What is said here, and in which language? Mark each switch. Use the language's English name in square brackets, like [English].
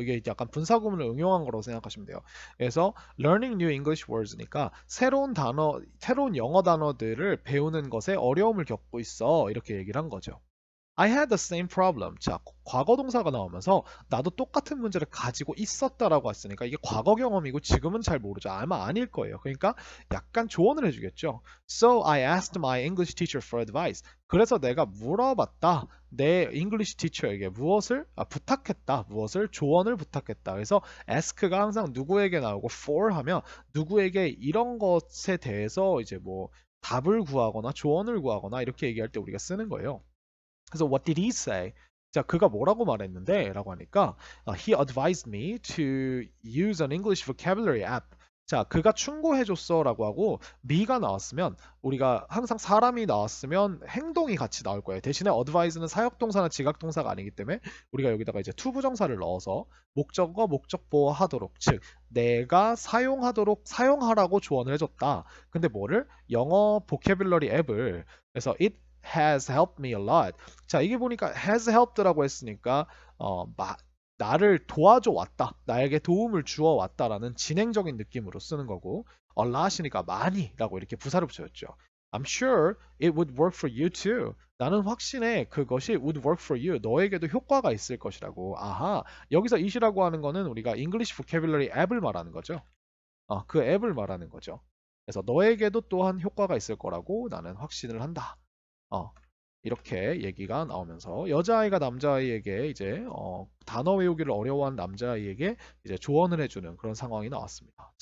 [Korean] 이게 약간 분사구문을 응용한 거라고 생각하시면 돼요. 그래서 [English] learning new English words [Korean] 니까 새로운 영어 단어들을 배우는 것에 어려움을 겪고 있어 이렇게 얘기를 한 거죠. [English] I had the same problem. [Korean] 자, 과거 동사가 나오면서 나도 똑같은 문제를 가지고 있었다라고 했으니까 이게 과거 경험이고 지금은 잘 모르죠. 아마 아닐 거예요. 그러니까 약간 조언을 해주겠죠. [English] So I asked my English teacher for advice. [Korean] 그래서 내가 물어봤다. 내 English teacher에게 부탁했다. 무엇을? 조언을 부탁했다. 그래서 ask가 항상 누구에게 나오고 for 하면 누구에게 이런 것에 대해서 이제 뭐 답을 구하거나 조언을 구하거나 이렇게 얘기할 때 우리가 쓰는 거예요. [English] 그래서 what did he say? [Korean] 자, 그가 뭐라고 말했는데? 라고 하니까 [English] he advised me to use an English vocabulary app. [Korean] 자, 그가 충고해줬어 라고 하고 me가 나왔으면 우리가 항상 사람이 나왔으면 행동이 같이 나올 거예요. 대신에 advise는 사역동사나 지각동사가 아니기 때문에 우리가 여기다가 이제 투부정사를 넣어서 목적어, 목적보호 하도록 즉 내가 사용하라고 조언을 해줬다. 근데 뭐를? 영어 보캐블러리 앱을 그래서 [English] it has helped me a lot. [Korean] 자, 이게 보니까 has helped라고 했으니까 나를 도와줘 왔다, 나에게 도움을 주어 왔다라는 진행적인 느낌으로 쓰는 거고, a lot이니까 많이라고 이렇게 부사를 붙였죠. [English] I'm sure it would work for you too. [Korean] 나는 확신해 그것이 [English] would work for you. [Korean] 너에게도 효과가 있을 것이라고. 아하, 여기서 it이라고 하는 거는 우리가 English Vocabulary 앱을 말하는 거죠. 그 앱을 말하는 거죠. 그래서 너에게도 또한 효과가 있을 거라고 나는 확신을 한다. 어, 이렇게 얘기가 나오면서 여자아이가 남자아이에게 이제 단어 외우기를 어려워한 남자아이에게 이제 조언을 해주는 그런 상황이 나왔습니다.